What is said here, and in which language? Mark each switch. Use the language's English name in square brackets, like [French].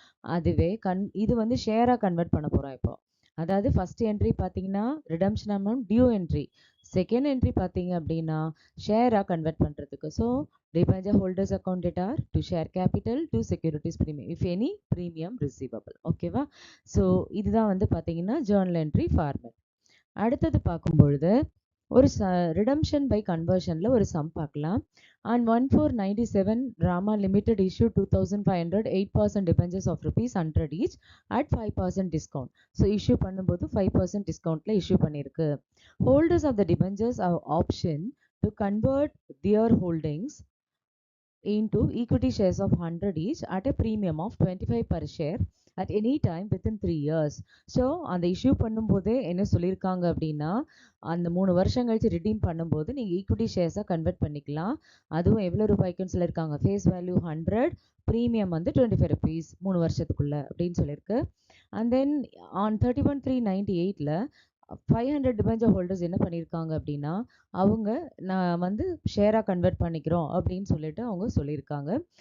[Tamil] அதுவே இது வந்து ஷேரா கன்வெர்ட் பண்ண போறோம் இப்போ. அதாவது ஃபர்ஸ்ட் என்ட்ரி பார்த்தீங்கன்னா redemption amount due entry, second entry பார்த்தீங்க அப்படின்னா ஷேராக கன்வெர்ட் பண்ணுறதுக்கு. So debenture holders account டேட்டார் to share capital to securities premium if any premium receivable. ஓகேவா? ஸோ இதுதான் வந்து பார்த்தீங்கன்னா ஜேர்னல் என்ட்ரி ஃபார்மேட். அடுத்தது பார்க்கும் பொழுது ஒரு ரிடம்ஷன் பை கன்வர்ஷனில் ஒரு சம் பார்க்கலாம். [English] On 1497, Rama Limited issued 2,500 8% debentures of rupees 100 each at 5% discount. [Tamil] So issue பண்ணும்போது 5% discountல issue பண்ணிருக்கு. [English] Holders of the debentures have option to convert their holdings into equity shares of 100 each at a premium of 25 per share at any time within 3 years. [Tamil] So அந்த issue பண்ணும்போதே என்ன சொல்லியிருக்காங்க அப்படின்னா, அந்த 3 வருஷம் கழிச்சு ரிடீம் பண்ணும்போது நீங்கள் ஈக்விட்டி ஷேர்ஸாக கன்வெர்ட் பண்ணிக்கலாம். அதுவும் எவ்வளோ ரூபாய்க்குன்னு சொல்லியிருக்காங்க, ஃபேஸ் வேல்யூ 100, ப்ரீமியம் வந்து 25 ருபீஸ் 3 வருஷத்துக்குள்ள அப்படின்னு சொல்லியிருக்கு. And then on 31/3/98ல 500 debenture holders என்ன பண்ணியிருக்காங்க அப்படின்னா, அவங்க நான் வந்து ஷேராக கன்வெர்ட் பண்ணிக்கிறோம் அப்படின்னு சொல்லிட்டு அவங்க சொல்லியிருக்காங்க.